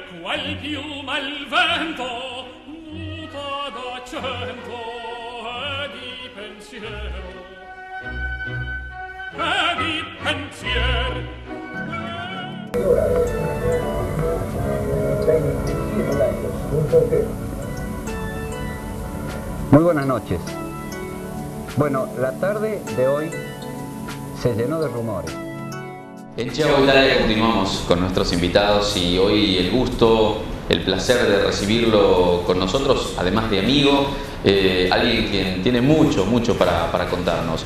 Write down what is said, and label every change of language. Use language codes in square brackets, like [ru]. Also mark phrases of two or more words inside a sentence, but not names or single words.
[it] qual piuma il vento muta d'accento e di pensiero e di pensier. [es] Muy buenas noches. Bueno, la tarde de hoy se llenó de rumores. En Chavo Italia continuamos con nuestros invitados y hoy el gusto, el placer de recibirlo con nosotros, además de amigo, alguien quien tiene mucho para contarnos.